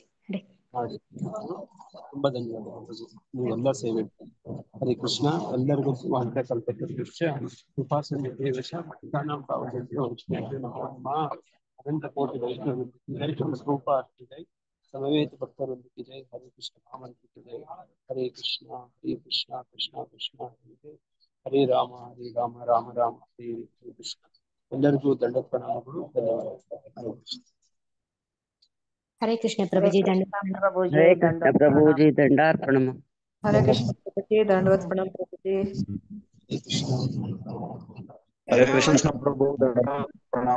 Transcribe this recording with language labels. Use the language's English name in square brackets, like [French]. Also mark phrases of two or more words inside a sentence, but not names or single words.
[Kannada] ಮಾಡಿ. ತುಂಬಾ ಧನ್ಯವಾದ ಪ್ರಭುಜಿ, ನೀವೆಲ್ಲ ಸೇವೆ. ಹರೇ ಕೃಷ್ಣ. ಎಲ್ಲರಿಗೂ ಕೃಪಾಸನ ದೇವಶ ಅನಂತ ಕೋಟಿ ರೂಪ ಆಗ್ತಿದೆ. ಸಮವೇತ ಭಕ್ತರೊಂದಿಗೆ ಜೈ. ಹರೇ ಕೃಷ್ಣ ಮಹಾಮಂತ್ರಕ್ಕೆ ಜೈ. ಹರೇ ಕೃಷ್ಣ ಹರೇ ಕೃಷ್ಣ ಕೃಷ್ಣ ಕೃಷ್ಣ ಹರೇ ರಾಮ ಹರೇ ರಾಮ ರಾಮ ರಾಮ ಹರೇ ಹರೇ ಕೃಷ್ಣ. ಎಲ್ಲರಿಗೂ ದಂಡ ಪ್ರಣಾಮಗಳು. ಧನ್ಯವಾದ. ಹರೇ ಕೃಷ್ಣ ಪ್ರಭುಜಿ, ಹರೇ ಕೃಷ್ಣ ಪ್ರಭುಜಿ, ದಂಡಾರ್ಪಣಂ. ಹರೇ ಕೃಷ್ಣ ಪ್ರಭುಜಿ, ದಂಡವತ್ ಪ್ರಣಾಮ ಪ್ರಭುಜಿ. ಹರೇ ಕೃಷ್ಣ ಪ್ರಭು, ದಂಡವತ್ ಪ್ರಣಾಮ.